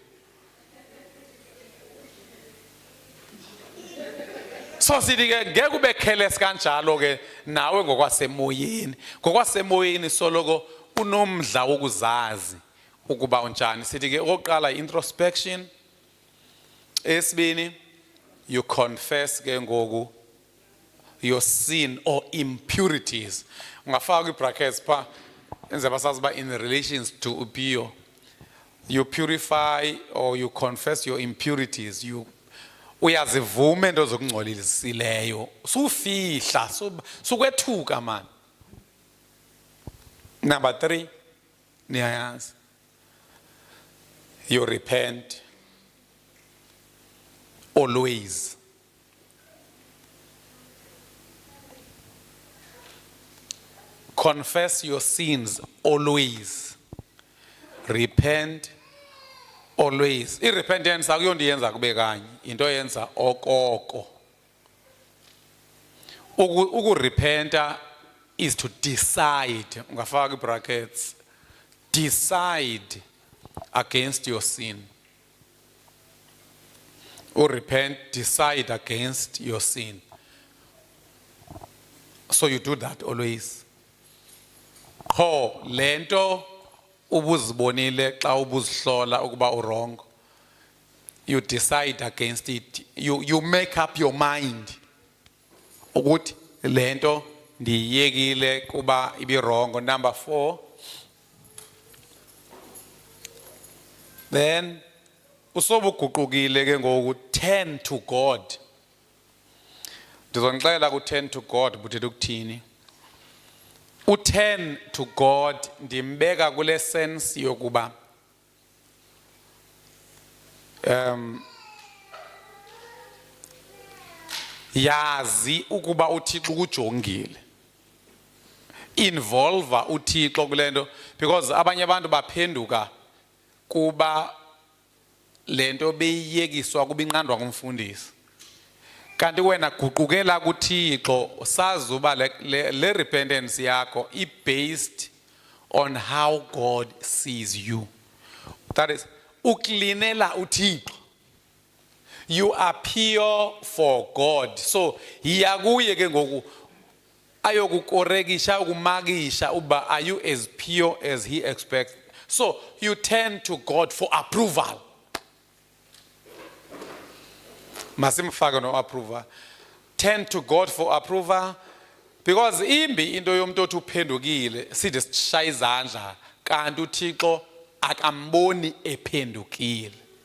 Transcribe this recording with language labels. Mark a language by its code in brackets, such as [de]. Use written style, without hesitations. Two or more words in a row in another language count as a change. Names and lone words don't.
[xh] So sithi ke ngeke ube careless kanjalo ke nawe ngokwasemoyeni soloko unomdla wokuzazi ukuba unjani. Sithi ke oqala introspection, esibini [en] you confess [xh] ke ngoku [en] your sin or impurities. [xh] Ungafaka i-brackets pha enze basazi ba [en] in relations to [xh] upio. [en] You purify or you confess your impurities. [xh] You uyazivume into zokungcolisileyo. Sufihla sukwethuka man. Number 3 niyayazi. [en] You repent always. Confess your sins always. Repent always. [xh] I-repentance akuyonto yenza kube kanye, into yenza okoko. Ukurepenta [en] is to decide. [xh] Ungafaka brackets. [en] Decide against your sin. Repent, decide against your sin. So you do that always. [xh] Lento ubuzibonile xa ubuzihlola ukuba wrong. [en] You decide against it. You make up your mind. [xh] Ukuthi lento ndiyekile kuba ibi wrong. Number 4. Then usobuguqukile ke ngoku [en] turn to God. [xh] Ndizonixelela ku [en] turn to God [xh] buthetha ukuthini. [en] Turn to God [xh] ndimbeka kule sense yokuba yazi ukuba uThixo ukujongile. Involve uThixo kulento because abanye abantu baphenduka kuba lento beyiyekiswa kuba inqandwa ngumfundisi. Kanti wena guqukela kuThixo sazi uba le repentance yakho [en] is based on how God sees you. That is [xh] uklinela uThixo. [en] You are pure for God. [xh] So hiyakuye ke ngoku ayokukorekisha ukumakisha uba [en] are you as pure as he expects. So you turn to God for approval. [xh] Masimfake no approval. [en] Turn to God for approval because [xh] imbi into yomuntu othi uphendukile sithi sishaya izandla kanti uThixo akamboni ephendukile.